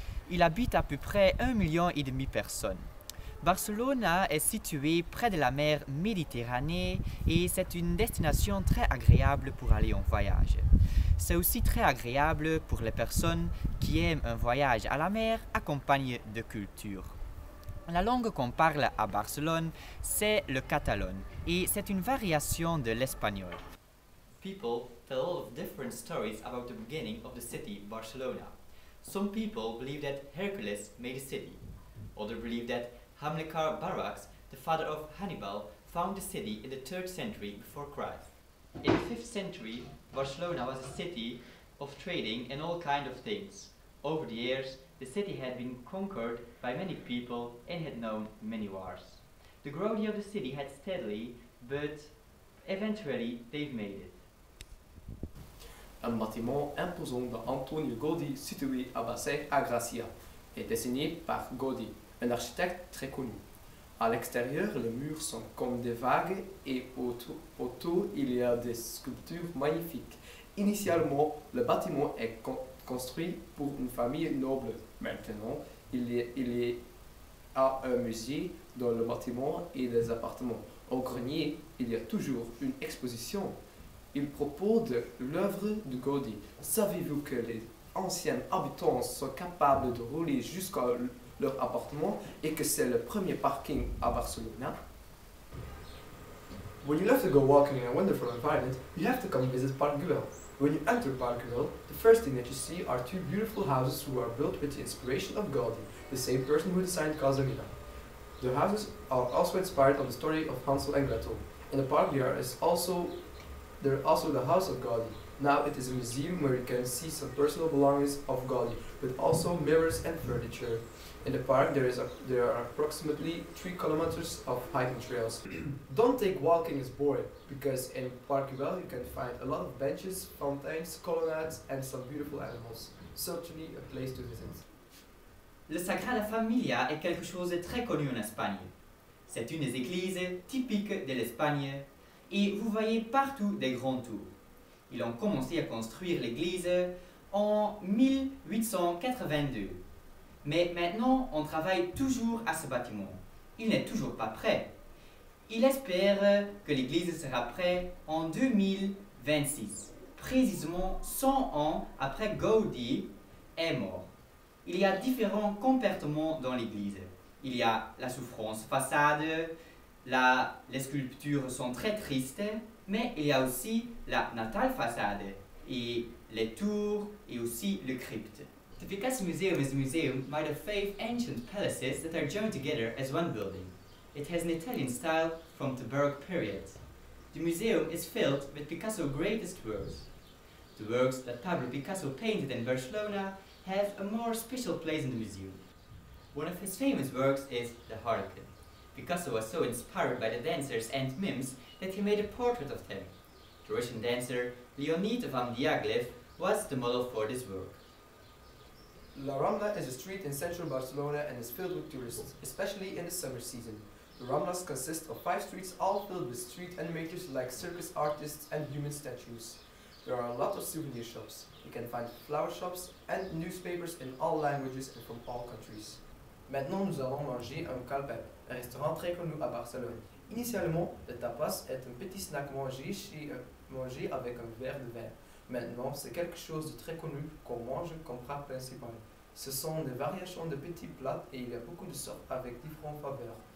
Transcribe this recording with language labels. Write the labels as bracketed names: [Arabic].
[French] Il habite à peu près 1,5 million de personnes. Barcelone est située près de la mer Méditerranée et c'est une destination très agréable pour aller en voyage. C'est aussi très agréable pour les personnes qui aiment un voyage à la mer accompagné de culture. La langue qu'on parle à Barcelone, c'est le catalogne et c'est une variation de l'espagnol. [English] People tell a lot of different stories about the beginning of the city Barcelona. Some people believe that Hercules made the city. Others believe that Hamilcar Barca, the father of Hannibal, found the city in the 3rd century before Christ. In the 5th century, Barcelona was a city of trading and all kinds of things. Over the years, the city had been conquered by many people and had known many wars. The growth of the city had steadily, but eventually they've made it. [French] Un bâtiment imposant d'Antonio Gaudí situé à Basset à Gracia est dessiné par Gaudí, un architecte très connu. À l'extérieur, les murs sont comme des vagues et autour il y a des sculptures magnifiques. Initialement, le bâtiment est construit pour une famille noble. Maintenant, il y a un musée dans le bâtiment et des appartements. Au grenier, il y a toujours une exposition. Il propose de l'œuvre de Gaudí. Savez-vous que les anciens habitants sont capables de rouler jusqu'à leur appartement et que c'est le premier parking à Barcelone? [English] When you love to go walking in a wonderful environment, you have to come visit Park Güell. When you enter Park Güell, the first thing that you see are two beautiful houses who are built with the inspiration of Gaudí, the same person who designed Casa Milà. The houses are also inspired on the story of Hansel and Gretel. In the park there is also the house of Gaudí. Now it is a museum where you can see some personal belongings of Gaudí, but also mirrors and furniture. In the park there are approximately 3 kilometers of hiking trails. Don't think walking is boring, because in Park Güell you can find a lot of benches, fountains, colonnades and some beautiful animals. Certainly a place to visit. [French] Le Sagrada Familia est quelque chose de très connu en Espagne. C'est une des églises typiques de l'Espagne et vous voyez partout des grands tours. Ils ont commencé à construire l'église en 1882. Mais maintenant, on travaille toujours à ce bâtiment. Il n'est toujours pas prêt. Il espère que l'église sera prête en 2026, précisément 100 ans après Gaudí est mort. Il y a différents comportements dans l'église. Il y a la souffrance façade, les sculptures sont très tristes, mais il y a aussi la natale façade, et les tours, et aussi le crypte. [English] The Picasso Museum is a museum made of 5 ancient palaces that are joined together as one building. It has an Italian style from the Baroque period. The museum is filled with Picasso's greatest works. The works that Pablo Picasso painted in Barcelona have a more special place in the museum. One of his famous works is The Harlequin. Picasso was so inspired by the dancers and mimes that he made a portrait of them. The Russian dancer Leonid van Diaghilev was the model for this work. La Rambla is a street in central Barcelona and is filled with tourists, especially in the summer season. The Ramblas consist of 5 streets all filled with street animators like circus artists and human statues. There are a lot of souvenir shops. You can find flower shops and newspapers in all languages and from all countries. [French] Maintenant, nous allons manger un calpep, un restaurant très connu à Barcelone. Initialement, le tapas est un petit snack mangé avec un verre de vin. Maintenant, c'est quelque chose de très connu qu'on mange comme plat principal. Ce sont des variations de petits plats et il y a beaucoup de sortes avec différents faveurs.